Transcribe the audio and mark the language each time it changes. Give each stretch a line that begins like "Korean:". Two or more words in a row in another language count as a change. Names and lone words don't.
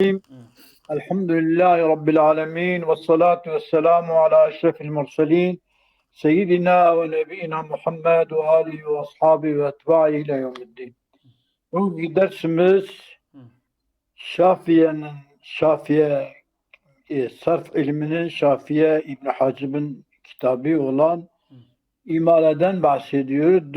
Arabic: Hı. الحمد لله رب العالمين والصلاة والسلام على أشرف المرسلين سيدنا ونبينا محمد وآله وأصحابه وأتباعه إلى يوم الدين.
Turkish: Bugünkü dersimiz Hı. Şafiye sarf ilminin Şafiye İbn Hacib'in kitabı olan Hı. İmale'den bahsediyor.